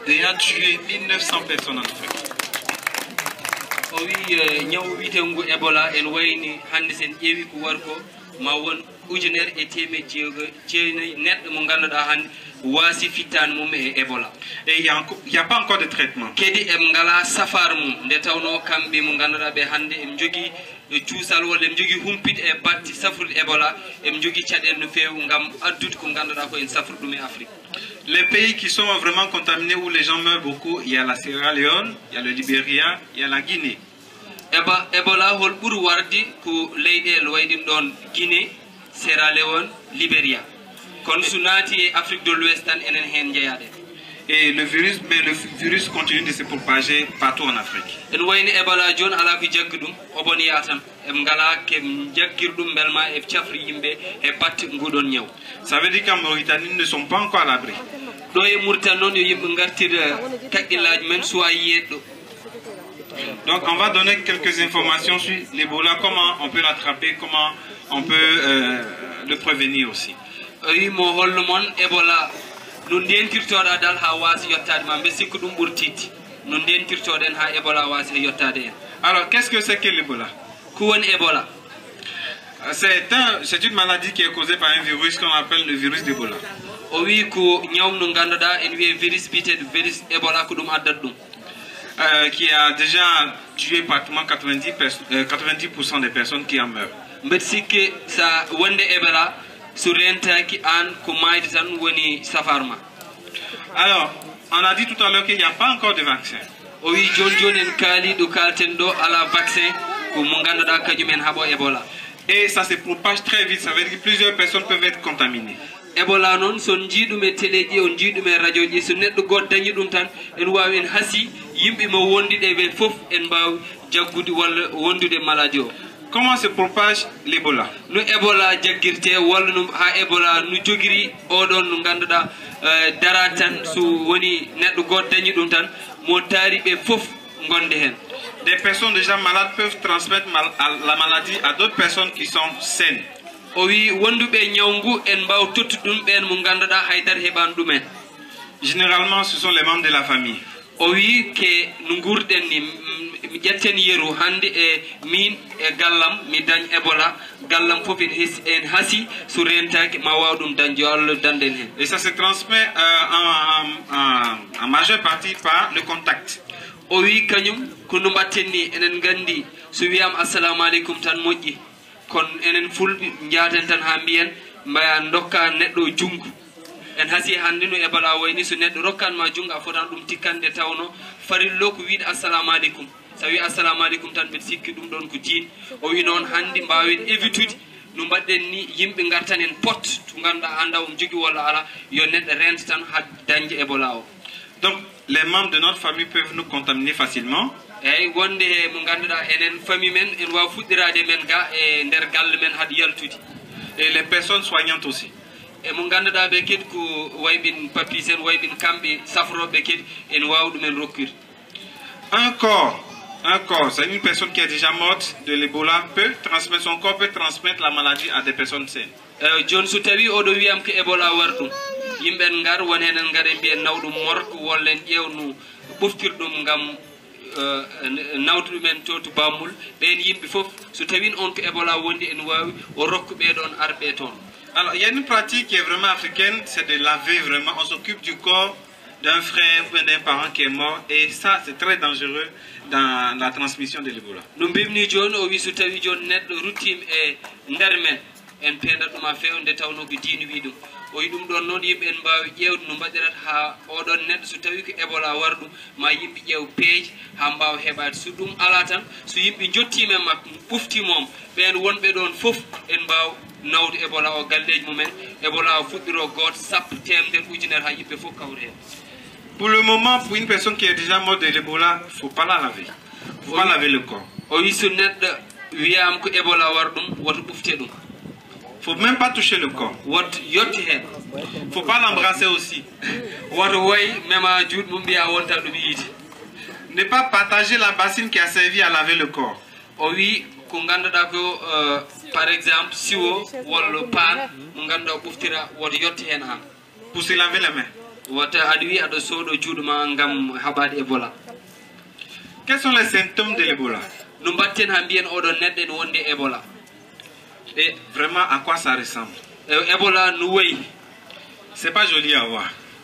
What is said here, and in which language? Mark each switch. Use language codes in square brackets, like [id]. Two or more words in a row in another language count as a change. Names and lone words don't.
[fr] a tué 1900 personnes en Afrique. Oui, [ff] ñaw witengu Ebola en wayni hande sen ƴeewi ko warko ma won ujunere e temedde jeenayi neɗɗo mo ganduɗa hande waasi fittane mum e Ebola. [fr] Et il y a pas encore de traitement. [ff] Kedi em ngala safar mum nde tawno kamɓe mo ganduɗa ɓe hande em jogui cuusal walla em jogui humpide e batti safrude Ebola em jogui caɗele no fewi gam addude ko ganduɗa ko en safrude ɗum e Afrique. [fr] Les pays qui sont vraiment contaminés où les gens meurent beaucoup, il y a la Sierra Leone, il y a le Libéria, il y a la Guinée. [ff] Ebola hol ɓuuri warde ko leyɗele wayɗin ɗon Guinée, Sierra Leone, Libéria. Kono so naati e Afrique de l'Ouest tan enen hen jeeyaɗen. [fr] Et le virus continue de se propager partout en Afrique. [ff] En wayni Ebola joni ala ko jaggi ɗum oboniya tan em ngala ke jaggir ɗum belma e cafri yimɓe e batte nguɗon ñaw. [fr] Ça veut dire qu'en Mauritanie, ils ne sont pas encore à l'abri. [ff] ɗo e Mauritanie noon yo yimɓe gartira kaqqillaji men suwa yiyeɗ ɗo. [fr] Donc on va donner quelques informations sur l'Ebola, comment on peut l'attraper, comment on peut le prévenir aussi. Oui, [ff] mo holno mon Ebola no ndentirtoɗa dal ha wasi yottade ma mbe sikku ɗum ɓuuri tidde no ndentirtoɗen ha Ebola wasi yottade en. [fr] Alors qu'est-ce que c'est que l'Ebola? [ff] Ko woni Ebola? [fr] C'est une maladie qui est causée par un virus qu'on appelle le virus d'Ebola. [ff] O wi ko ñawm no ganduɗa en wiye virus biteɗo virus Ebola ko ɗum addata ɗum. [fr] Qui a déjà tué pratiquement 90% des personnes qui en meurent. [ff] Mbeɗa sikki sa wonde Ebola so rentaki an ko mayde tan woni safarma. [fr] Alors, on a dit tout à l'heure qu'il n'y a pas encore de vaccin. [ff] O wi joni joni en kaali ɗo kalten ɗo ala vaccin ko mo ganduɗa kañumen haɓo Ebola. [fr] Et ça se propage très vite, ça veut dire que plusieurs personnes peuvent être contaminées. [ff] Ebola non son jiiɗum e téléji on jiiɗum e radio ji so neɗɗo goto dañi ɗum tan en wawi en haasi yimɓe mo wondiɗe ɓe foof en mbawi jaggude walla wondude maladie o. [fr] Comment se propage l'Ebola? [ff] No Ebola jaggirte walla no ha Ebola no jogiri oɗon no ganduɗa dara tan so woni neɗɗo goto dañi ɗum tan mo taari ɓe foof gonde hen. [fr] Des personnes déjà malades peuvent transmettre la maladie à d'autres personnes qui sont saines. [ff] O wi wonduɓe ñawngu en mbaw tottude ɗum ɓen mo ganduɗa haydara heɓani ɗumen. [fr] Généralement ce sont les membres de la famille. [ff] O wi ke no gurɗen ni mi ƴetten yeru hande e min e gallam mi dañ Ebola gallam foof en haasi so rentaki ma waw ɗum dañde yo Allah danden hen. [fr] Et ça se transmet en majeure partie par le contact. [ff] O wi kañum ko no mbatten ni enen gandi so wiyama [ar] السلام عليكم [ff] tan moƴƴi kono enen fulɓe jaaten tan ha mbiyen mbaya dokka neɗɗo junggo en haasi hande no Ebola wayni so neɗɗo rokkanma junggo a fotan ɗum tikkande tawno farillo ko wiide [ar] السلام عليكم [ff] so wi [ar] السلام عليكم [ff] tan mbeɗa sikki ɗum ɗon ko diine o wi noon hande mbawen évitude no mbaɗɗen ni yimɓe gartan en pot to ganduɗa anda om jogui walla ala yo neɗɗo renta tan ha dañde Ebola o. [fr] Donc les membres de notre famille peuvent nous contaminer facilement. [ff] eyyi wonde he mo ganduɗa enen famille men en wawi fuɗɗirade men ga e nder galle men haade yaltude. [fr] Et les personnes soignantes aussi. [ff] E mo ganduɗa ɓe kadi ko wayɓin papis en wayɓin kamɓe safroɓe kadi en wawi ɗumen rokkude. [fr] Un corps, c'est une personne qui est déjà morte de l'Ebola, son corps peut transmettre la maladie à des personnes saines. [ff] Joni so tawi oɗo wiyam ko Ebola war ɗum yimɓe en gar won hen en gaare mbiyen nawɗum morko walla en ƴewno ɓoftirɗum gam nawde ɗumen to bammul ɓen yimɓe foof so tawin on ko Ebola wondi en wawi o rokku ɓeɗon arɓe toon. [fr] Alors il y a une pratique qui est vraiment africaine, c'est de laver vraiment, on s'occupe du corps d'un frère ou d'un parent qui est mort et ça c'est très dangereux dans la transmission de l'Ebola. [ff] No mbimni joni o wi so tawi joni neɗɗo ruttima e nder men en pendat ɗum ha fewa nde tawno ko diine wi ɗum o wi ɗum ɗon noon yimɓe en mbawi ƴewde no mbaɗirata ha oɗon neɗɗo so tawi ko Ebola war ɗum ma yimɓe ƴeew peeje ha mbawa heɓade so ɗum ala tan so yimɓe jottima e makko ɓuftimom ɓen wonɓe ɗon foof en mbaw nawde Ebola o galleji mumen Ebola o fuɗɗiro goto sappo temedere ujunere ha yimɓe foof kawre hen. [fr] Pour le moment, pour une personne qui est déjà morte de l'Ebola, il ne faut pas la laver. Il ne faut pas laver le corps. [ff] O wi so neɗɗo wiyama ko Ebola war ɗum woto ɓufte ɗum. [fr] Il ne faut même pas toucher le corps. [ff] Woto yotti hen. [fr] Il ne faut pas l'embrasser aussi. [ff] Woto way mema juuɗe mum mbiya wonta ɗum yiide. [fr] Ne pas partager la bassine qui a servi à laver le corps. [ff] O wi ko ganduɗa ko [fr] par exemple [ff] siwo walla pan mo ganduɗa o ɓuftira woto yotti hen han. [fr] Pour se laver les mains. Quels sont les symptômes de l'Ebola? Et vraiment, à quoi ça ressemble? C'est pas joli à voir.